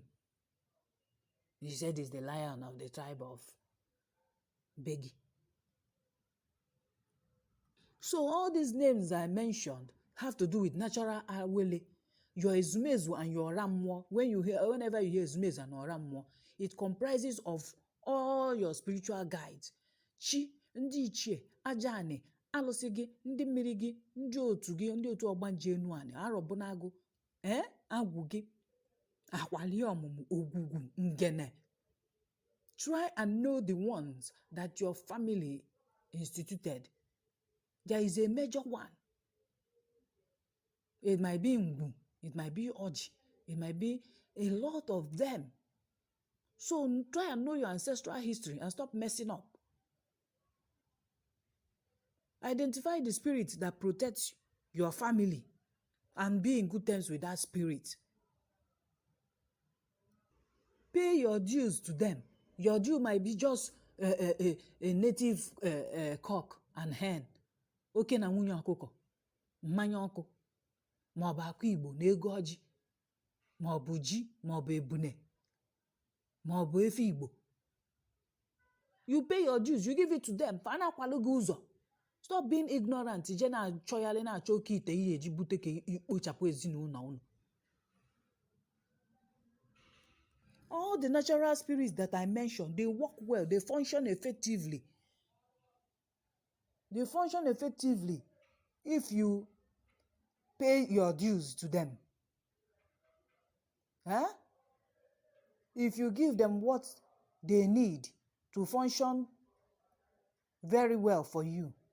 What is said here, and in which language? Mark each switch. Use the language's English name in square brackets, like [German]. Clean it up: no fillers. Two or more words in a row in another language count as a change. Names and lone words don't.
[English] He said he's the lion of the tribe of Begi. So all these names I mentioned have to do with natural awele. Your ezumezu and your rammo, whenever you hear ezumezu and your rammo, it comprises of all your spiritual guides. [Igbo] Chi, ndị ichie, aja ani, alụsị gị, ndị mmiri gị, ndị otu gị, ndị otu ọgbanje enu ani, arọbụnagụ, agwụ gị, akwali ọmụmụ, ogwugwu, ngene. [English] Try and know the ones that your family instituted. There is a major one. It might be Ngwu, it might be Oji, it might be a lot of them. So try and know your ancestral history and stop messing up. Identify the spirit that protects your family and be in good terms with that spirit. Pay your dues to them. Your due might be just a native cock and hen. [Igbo] Oke na nwunye ọkụkọ, mmanya ọkụ, maọbụ akụ Igbo na ego ọjị, maọbụ ji, maọbụ ebune, maọbụ efe Igbo. [English] You pay your dues, you give it to them. [Igbo] Fa na-akwalụ gị ụzọ. [English] Stop being ignorant. [Igbo] Je na-achọgharị na-achọ oke ite ihe eji bute ka ikpochapụ ezinụlọ unu. [English] All the natural spirits that I mentioned, they work well, they function effectively. They function effectively if you pay your dues to them. If you give them what they need to function very well for you.